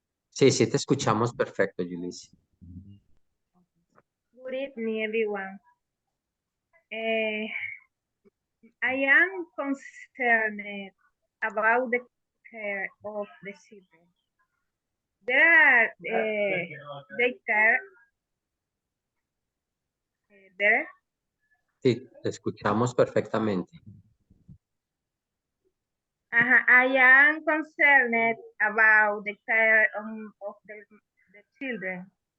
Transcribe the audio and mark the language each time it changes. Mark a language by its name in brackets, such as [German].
[Spanish] Sí, sí, te escuchamos perfecto, Yulesi. [English] Good evening, everyone. I am concerned about the care of the children. There are daycare there. [Spanish] Sí, te escuchamos perfectamente. [English] I am concerned about the care of the children.